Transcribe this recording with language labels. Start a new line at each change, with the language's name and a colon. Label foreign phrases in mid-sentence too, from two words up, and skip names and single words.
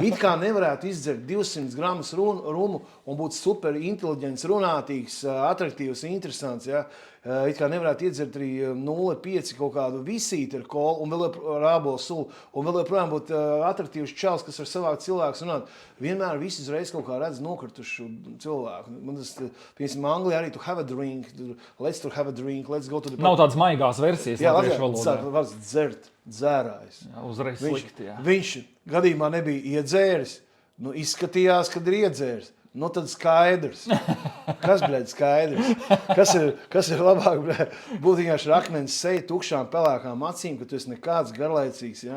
Latvian: It kā nevarētu izdzert 200 gramus rumu un būt super inteliģents, runātīgs, atraktīvs, interesants, jā. It kā nevarētu iedzert arī 0,5 kaut kādu visīti ar kolu un vēl ar ābolu sulu un vēl joprojām būt atraktīvs čals, kas var savākt cilvēks runāt. Vienmēr visi uzreiz kaut kā redz nokritušu cilvēku. Man tas, piemēram, Anglijā arī
English: to have a drink, let's to have a drink, let's go to the...
Latvian: Nav tādas maigās versijas latviešu valodā. Jā, var dzert, dzērājs. Jā, uzreiz slikti, jā. Viņš gadījumā nebija iedzēris, izskatījās, kad ir iedzēris. Tad skaidrs. Kas, bļaļ, skaidrs? Kas ir labāk, bļaļ? Būt vienkārši rakmenis seja tukšām pelēkām acīm, ka tu esi nekāds garlaicīgs, jā?